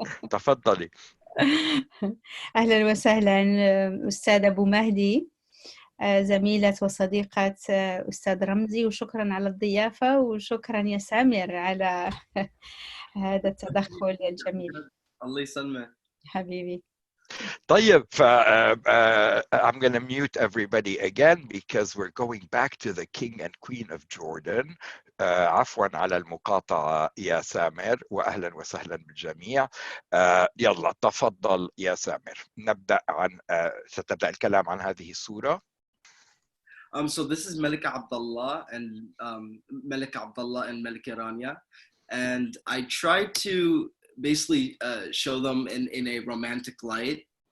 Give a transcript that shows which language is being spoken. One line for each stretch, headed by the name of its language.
Arabic: تفضلي. أهلا وسهلا أستاذ أبو مهدي، زميلة وصديقة أستاذ رمزي، وشكرا على الضيافة، وشكرا يا سامر على هذا التدخل الجميل. الله يسلمك حبيبي.
English: طيب I'm going to mute everybody again because we're going back to the king and queen of Jordan.
Arabic: عفوا على المقاطعة يا سامر، وأهلا وسهلا بالجميع. يلا تفضل يا سامر. نبدأ ستبدأ الكلام عن هذه الصورة.
English: So this is Malika Abdullah and Malika Abdullah and Malika Rania, and I tried to basically show them in a romantic light.